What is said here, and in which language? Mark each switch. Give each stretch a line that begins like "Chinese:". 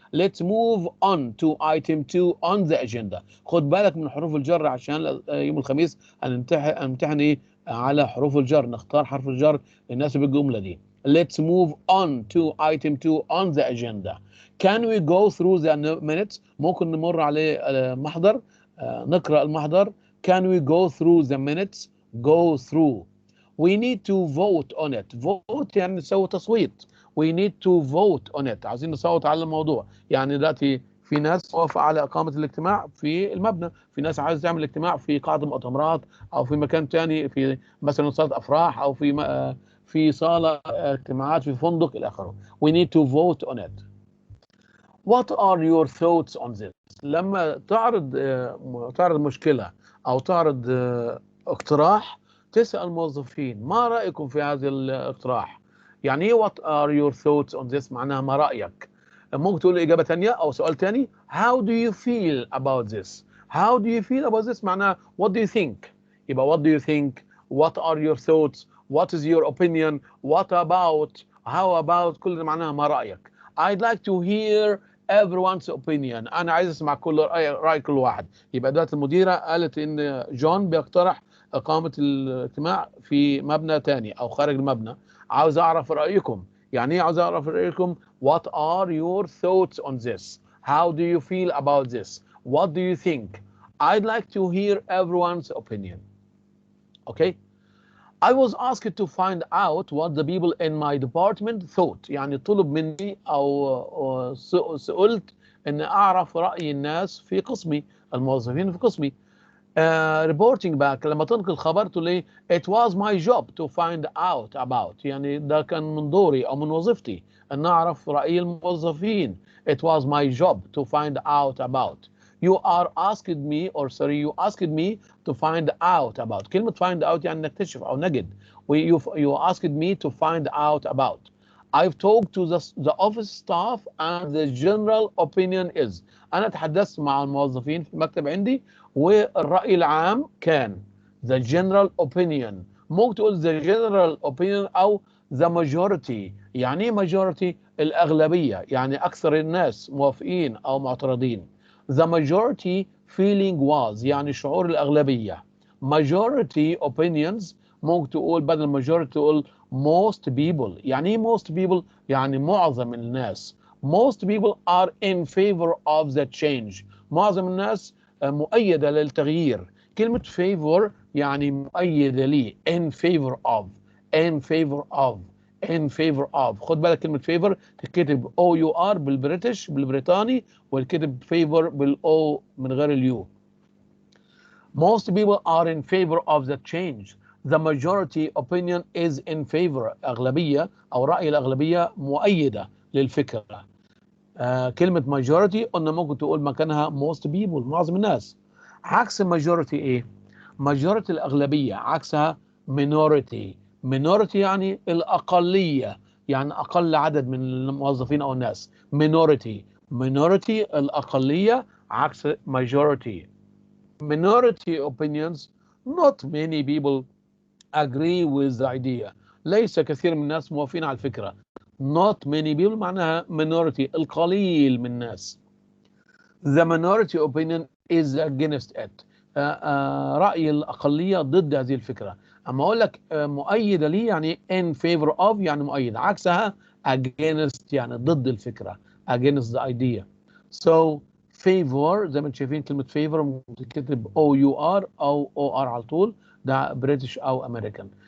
English: Let's move on to item 2 on the agenda.
Arabic: خد بالك من حروف الجر عشان يوم الخميس هنمتحن على حروف الجر. نختار حرف الجر يناسب الجملة دي.
English: Let's move on to item 2 on the agenda. Can we go through the minutes؟
Arabic: ممكن نمر عليه محضر، نقرأ المحضر.
English: Can we go through the minutes؟ Go through. We need to vote on it.
Arabic: Vote يعني نسوي تصويت.
English: We need to vote on it.
Arabic: عايزين نصوت على الموضوع. يعني دلوقتي في ناس وافق على إقامة الاجتماع في المبنى، في ناس عايز تعمل اجتماع في قاعة المؤتمرات أو في مكان تاني، في مثلا صالة أفراح أو في صالة اجتماعات في فندق إلى آخره.
English: We need to vote on it. What are your thoughts on this؟
Arabic: لما تعرض مشكلة أو تعرض اقتراح، تسأل الموظفين ما رأيكم في هذا الاقتراح؟ يعني ايه
English: what are your thoughts on this؟
Arabic: معناها ما رأيك. ممكن تقول إجابة تانية أو سؤال تاني.
English: How do you feel about this؟ How do you feel about this معناها what do you think؟ يبقى what do you think؟ What are your thoughts؟ What is your opinion؟ What about؟ How about؟
Arabic: كل ده معناها ما رأيك.
English: I'd like to hear everyone's opinion.
Arabic: أنا عايز أسمع رأي كل واحد. يبقى دلوقتي المديرة قالت إن جون بيقترح إقامة الاجتماع في مبنى تاني أو خارج المبنى. عاوز أعرف رأيكم. يعني إيه عاوز أعرف رأيكم؟
English: What are your thoughts on this? How do you feel about this? What do you think? I'd like to hear everyone's opinion. Okay? I was asked to find out what the people in my department thought.
Arabic: يعني طلب مني أو سئلت أن أعرف رأي الناس في قسمي، الموظفين في قسمي.
English: reporting back
Arabic: لما تنقل خبر تقول لي
English: it was my job to find out about.
Arabic: يعني ده كان من دوري أو من وظيفتي أن أعرف رأي الموظفين.
English: It was my job to find out about. You are asked me, or sorry, you asked me to find out about.
Arabic: كلمة find out يعني نكتشف أو نجد.
English: You asked me to find out about. I've talked to the office staff and the general opinion is.
Arabic: أنا تحدثت مع الموظفين في المكتب عندي والرأي العام كان
English: the general opinion.
Arabic: ممكن تقول
English: the general opinion أو the majority.
Arabic: يعني ايه majority؟ الأغلبية، يعني أكثر الناس موافقين أو معترضين.
English: The majority feeling was
Arabic: يعني شعور الأغلبية.
English: Majority opinions
Arabic: ممكن تقول بدل
English: majority تقول most people.
Arabic: يعني ايه most people؟ يعني معظم الناس.
English: Most people are in favor of the change.
Arabic: معظم الناس مؤيدة للتغيير. كلمة favor يعني مؤيدة ليه.
English: In favor of. In favor of. In favor of.
Arabic: خد بالك كلمة favor تكتب O-U-R بالبريتش بالبريطاني والكتب favor بالO من غير اليو.
English: Most people are in favor of the change. The majority opinion is in favor.
Arabic: أغلبية أو رأي الأغلبية مؤيدة للفكرة. كلمة majority قلنا ممكن تقول مكانها most people معظم الناس. عكس majority إيه؟ majority الأغلبية عكسها minority. minority يعني الأقلية، يعني أقل عدد من الموظفين أو الناس. minority الأقلية عكس majority.
English: Minority opinions, not many people agree with the idea.
Arabic: ليس كثير من الناس موافقين على الفكرة.
English: Not many people
Arabic: معناها minority القليل من الناس.
English: The minority opinion is against it.
Arabic: رأي الأقلية ضد هذه الفكرة. أما أقول لك مؤيدة ليه يعني
English: in favor of
Arabic: يعني مؤيدة. عكسها against يعني ضد الفكرة.
English: against the idea.
Arabic: So favor زي ما انتم شايفين كلمة favor بتتكتب O-U-R أو O-R على طول، ده بريتش أو أمريكان.